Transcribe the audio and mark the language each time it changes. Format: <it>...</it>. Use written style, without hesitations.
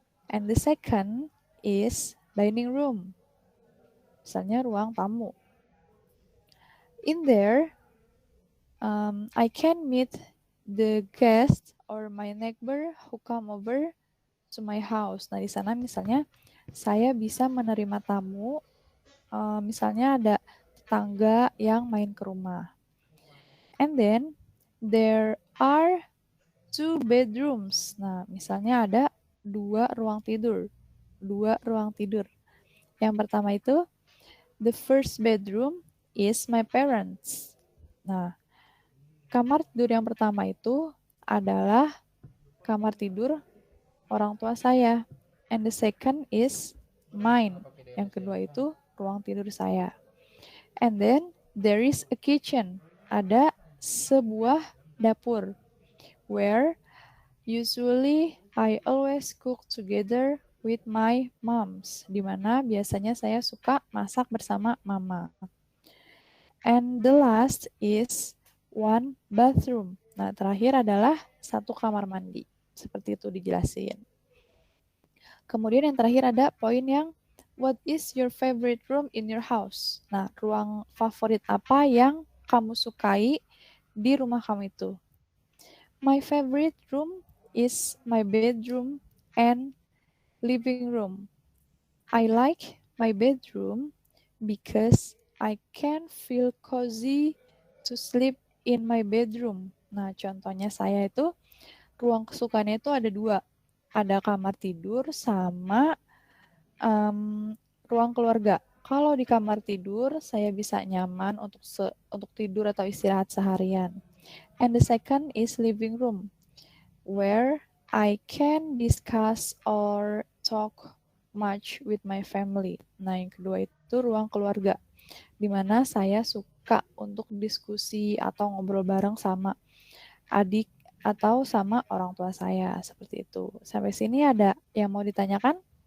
<en>And the second is dining room.</en> <id>Misalnya ruang tamu.</id> <en>In there, I can meet the guest or my neighbor who come over to my house.</en> <id>Nah, di sana misalnya saya bisa menerima tamu, misalnya ada tetangga yang main ke rumah.</id> <en>And then there are 2 bedrooms.</en> <id>Nah, misalnya ada 2 ruang tidur. 2 ruang tidur. Yang pertama itu</id> <en>the first bedroom is my parents.</en> <id>Nah, kamar tidur yang pertama itu adalah kamar tidur orang tua saya.</id> <en>And the second is mine.</en> <id>Yang kedua itu ruang tidur saya.</id> <en>And then there is a kitchen.</en> <id>Ada sebuah dapur.</id> <en>Where usually I always cook together with my moms.</en> <id>Di mana biasanya saya suka masak bersama mama.</id> <en>And the last is one bathroom.</en> <id>Nah, terakhir adalah satu kamar mandi. Seperti itu dijelasin. Kemudian yang terakhir ada poin yang</id> <en>what is your favorite room in your house?</en> <id>Nah, ruang favorit apa yang kamu sukai di rumah kamu itu?</id> <en>My favorite room is my bedroom and living room. I like my bedroom because I can feel cozy to sleep in my bedroom.</en> <id>Nah, contohnya saya itu ruang kesukaannya itu ada 2. Ada kamar tidur sama ruang keluarga. Kalau di kamar tidur, saya bisa nyaman untuk tidur atau istirahat seharian.</id> <en>And the second is living room, where I can discuss or talk much with my family.</en> <id>Nah, yang kedua itu ruang keluarga, di mana saya suka untuk diskusi atau ngobrol bareng sama adik atau sama orang tua saya, seperti itu. Sampai sini ada yang mau ditanyakan?</id>